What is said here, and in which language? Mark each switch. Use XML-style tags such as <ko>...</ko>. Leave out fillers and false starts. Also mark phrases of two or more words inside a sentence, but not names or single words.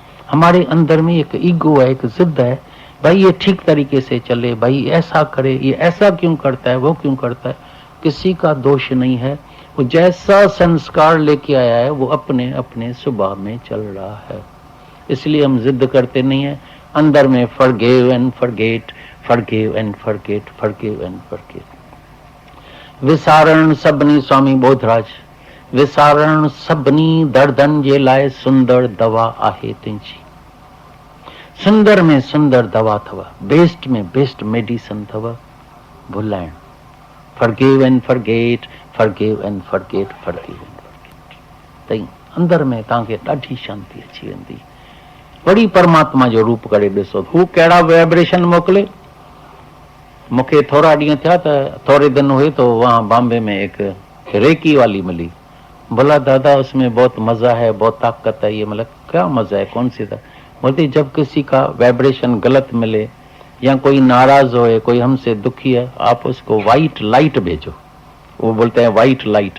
<hi>हमारे अंदर में एक ईगो है, एक जिद है, भाई ये ठीक तरीके से चले, भाई ऐसा करे, ये ऐसा क्यों करता है, वो क्यों करता है। किसी का दोष नहीं है, वो जैसा संस्कार लेके आया है वो अपने अपने स्वभाव में चल रहा है। इसलिए हम जिद करते नहीं है।</hi> <en>अंदर में Forgive and forget, forgive and forget, forgive and forget.</en> <sd>विसारण सभनी, स्वामी बोधराज, विसारण सभनी दर्दन जे लाए सुंदर दवा आहे तुंहिंजी। सुंदर में सुंदर दवा थव, बेस्ट में</sd> <en>best medicine</en> <sd>थव भुलाइण।</sd> <en>Forgive and forget, forgive and forget, forgive and forget.</en> <sd>तई अंदर में तव्हांखे ॾाढी शांती अची वेंदी। वरी परमात्मा जो रूप करे ॾिसो, हू कहिड़ा वाइब्रेशन मोकिले। मूंखे थोड़ा ॾींहं थिया</sd> <hi>त थोड़े दिन हुए तो वहाँ बॉम्बे में एक रेकी वाली मिली। बोला दादा उसमें बहुत मजा है, बहुत ताकत है। ये मतलब क्या मजा है, कौन सी था? बोलती जब किसी का वाइब्रेशन गलत मिले या कोई नाराज होए, कोई हमसे दुखी है, आप उसको</hi> <en>white light</en> <hi>भेजो, वो बोलते हैं</hi> <en>white light.</en>